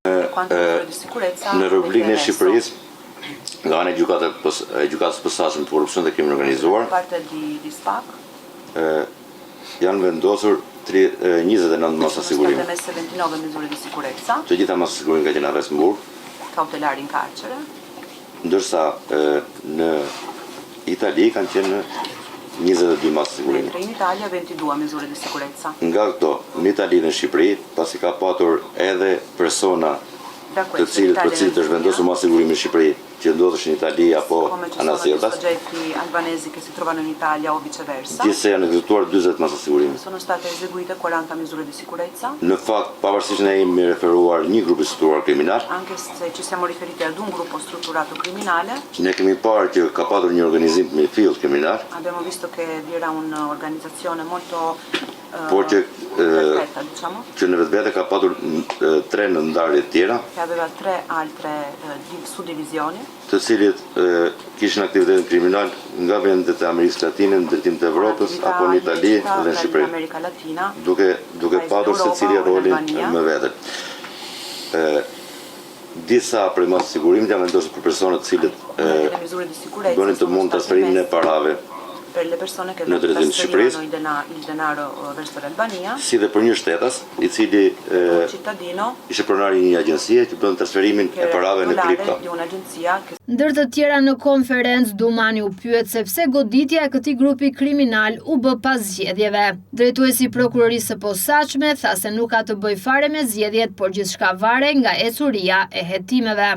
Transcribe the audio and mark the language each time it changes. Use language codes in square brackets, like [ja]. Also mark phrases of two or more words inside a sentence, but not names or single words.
[sq] Në rubrikën e Shqipërisë, nga ana e gjykatës posaçme të korrupsionit dhe krimit organizuar, janë vendosur 29 masa sigurimi. Të gjitha masa sigurimi ka qenë arrest në burg, ndërsa në Itali kanë qenë 22 masë sigurimi. [it] In Italia 22 misure di sicurezza. [sq] Nga këto, në Itali dhe në Shqipëri, pasi ka patur edhe persona për cilët është vendosur masë sigurimi në Shqipëri, që ndodheshin në Itali apo anasirdas, [it] albanesi che si trovano in Italia o viceversa. [sq] Gjithse janë ekzekutuar 40 masa sigurimi. [it] Sono state eseguite 40 misure di sicurezza. [sq] Në fakt, pavarësisht ne jemi referuar një grup i strutturato kriminal, [it] anche se ci siamo riferiti ad un gruppo strutturato criminale, [sq] ne kemi parë që ka patur një organizim me fill kriminal. [it] Abbiamo visto che vi era un'organizzazione molto [sq] por që në vetvete ka patur 3 nëndarje tjera, [it] che aveva 3 altre suddivisioni, [sq] të cilët kishin aktivitetin kriminal nga vendet e Amerikës Latine në drejtim të Evropës apo në Itali dhe në Shqipëri, duke patur secili rolin me vete. Disa prej masë sigurimit janë vendosur për personat të cilët bënin të mund transferimin e parave [it] per le persone che trasferivano il denaro verso l'Albania, [sq] si dhe për një shtetas i cili ishte pronari një agjencie që bën transferimin e parave në kripto. Ndër të tjera në konferencë, Dumani u pyet se pse goditja e këtij grupi kriminal u bë pas zgjedhjeve. Drejtuesi i prokurorisë së posaçme tha se nuk ka të bëjë fare me zgjedhjet, por gjithçka varet nga ecuria e hetimeve.